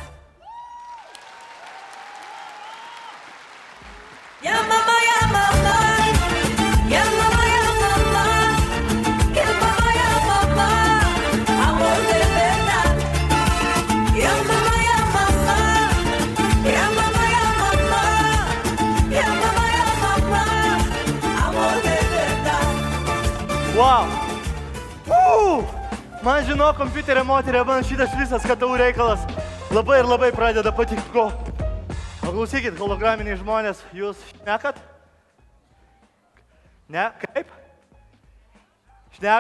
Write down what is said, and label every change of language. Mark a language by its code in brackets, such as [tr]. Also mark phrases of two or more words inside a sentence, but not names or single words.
[es] Ya mamá, ya mamá, ya mamá, ya mamá, ya mamá, ya mamá, amor de verdad. Ya mamá, ya mamá, ya mamá, ya mamá, ya mamá, ya mamá, amor de verdad. Wow. [lt] Man žinau, kompiuterio moterio, man šitas visas KTU reikalas labai ir labai pradeda patikti. O klausykit, holograminiai žmonės, jūs šnekat? Ne? Kaip? Šnekat?